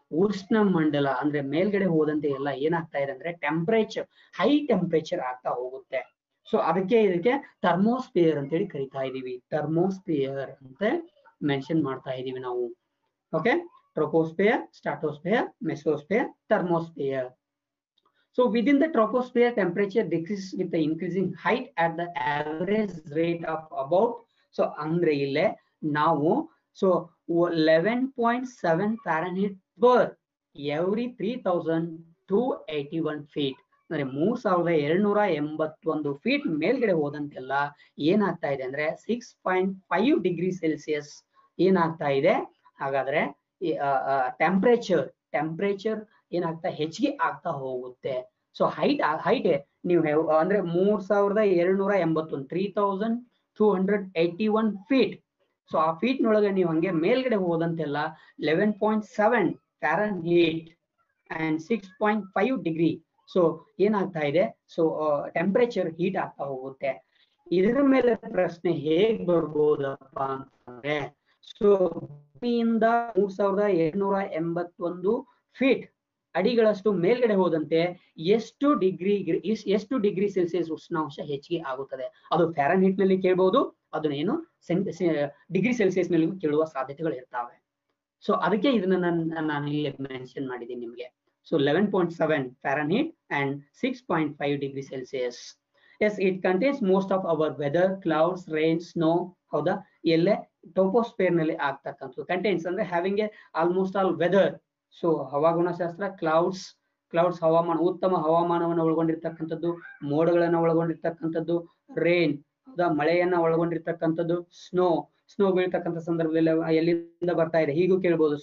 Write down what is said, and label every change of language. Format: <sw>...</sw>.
<kn>ಉಷ್ಣ ಮಂಡಲ ಅಂದ್ರೆ ಮೇಲ್ಗಡೆ ಹೋದಂತೆ ಎಲ್ಲ ಏನಾಗ್ತಾ ಇದೆ ಅಂದ್ರೆ ಟೆಂಪರೇಚರ್, ಹೈ ಟೆಂಪರೇಚರ್ ಆಗ್ತಾ ಹೋಗುತ್ತೆ. ಸೊ ಅದಕ್ಕೆ ಇದಕ್ಕೆ ಥರ್ಮೋಸ್ಫಿಯರ್ ಅಂತೇಳಿ ಕರಿತಾ ಇದೀವಿ, ಥರ್ಮೋಸ್ಫಿಯರ್ ಅಂತ ಮೆನ್ಷನ್ ಮಾಡ್ತಾ ಇದೀವಿ ನಾವು. Okay, troposphere, stratosphere, ಮೆಸೋಸ್ಫಿಯರ್, thermosphere.</kn> <en>So within the troposphere, temperature decreases with the increasing height at the average rate of about, so</en> <kn>andre ille ನಾವು</kn> <en>so 11.7 Fahrenheit per every 3,281 feet</en> <kn>ಅಂದ್ರೆ 3,281 feet ಮೇಲ್ಗಡೆ ಹೋದಂತೆಲ್ಲ ಏನಾಗ್ತಾ ಇದೆ ಅಂದ್ರೆ 6.5 ಡಿಗ್ರಿ ಸೆಲ್ಸಿಯಸ್ ಏನಾಗ್ತಾ ಇದೆ. ಹಾಗಾದ್ರೆ temperature ಏನಾಗ್ತಾ ಹೆಚ್ಚಿಗೆ ಆಗ್ತಾ ಹೋಗುತ್ತೆ. ಸೊ ಹೈಟ್ ನೀವು ಅಂದ್ರೆ 3,281 3,281 ಫೀಟ್. ಸೊ ಆ ಫೀಟ್ ನೊಳಗೆ ನೀವು ಹಂಗೆ ಮೇಲ್ಗಡೆ ಹೋದಂತೆಲ್ಲ 11.7 Fahrenheit and 6.5 ಡಿಗ್ರಿ. ಸೊ ಏನಾಗ್ತಾ ಇದೆ, ಸೊ ಟೆಂಪರೇಚರ್ ಹೀಟ್ ಆಗ್ತಾ ಹೋಗುತ್ತೆ. ಇದರ ಮೇಲೆ ಪ್ರಶ್ನೆ ಹೇಗ್ ಬರ್ಬೋದಪ್ಪ ಅಂತಂದ್ರೆ, ಸೊ ಭೂಮಿಯಿಂದ 3,281 ಫೀಟ್ ಅಡಿಗಳಷ್ಟು ಮೇಲ್ಗಡೆ ಹೋದಂತೆ ಎಷ್ಟು ಡಿಗ್ರಿ ಸೆಲ್ಸಿಯಸ್ ಉಷ್ಣಾಂಶ ಹೆಚ್ಚಿಗೆ ಆಗುತ್ತದೆ. ಅದು ಫ್ಯಾರನ್ಹೀಟ್ ನಲ್ಲಿ ಕೇಳಬಹುದು, ಅದನ್ನೇನು ಡಿಗ್ರಿ ಸೆಲ್ಸಿಯಸ್ ನಲ್ಲಿ ಕೇಳುವ ಸಾಧ್ಯತೆಗಳು ಇರ್ತಾವೆ. ಸೊ ಅದಕ್ಕೆ ಇದನ್ನ ನಾನು ಇಲ್ಲಿ ಮೆನ್ಷನ್ ಮಾಡಿದ್ದೀನಿ ನಿಮ್ಗೆ.</kn> <en>So 11.7 Fahrenheit and 6.5 degree Celsius. Yes, it contains most of our weather, clouds, rain, snow.</en> <kn>ಹೌದಾ, ಎಲ್ಲೇ ಟೋಪೋಸ್ಫಿಯರ್ ನಲ್ಲಿ ಆಗ್ತಕ್ಕಂಥದ್ದು. ಕಂಟೈನ್ಸ್ ಅಂದ್ರೆ</kn> <en>Having a almost all weather.</en> <kn>So ಹವಾಗುಣಶಾಸ್ತ್ರ, clouds ಹವಾಮಾನ, ಉತ್ತಮ ಹವಾಮಾನವನ್ನು ಒಳಗೊಂಡಿರ್ತಕ್ಕಂಥದ್ದು, ಮೋಡಗಳನ್ನ ಒಳಗೊಂಡಿರ್ತಕ್ಕಂಥದ್ದು, ರೇನ್ ಹೌದಾ, ಮಳೆಯನ್ನ ಒಳಗೊಂಡಿರ್ತಕ್ಕಂಥದ್ದು, ಸ್ನೋ ಬೀಳ್ತಕ್ಕಂಥ ಸಂದರ್ಭದಲ್ಲಿ ಎಲ್ಲಿಂದ ಬರ್ತಾ ಇದೆ ಹೀಗೂ ಕೇಳ್ಬೋದು.</kn>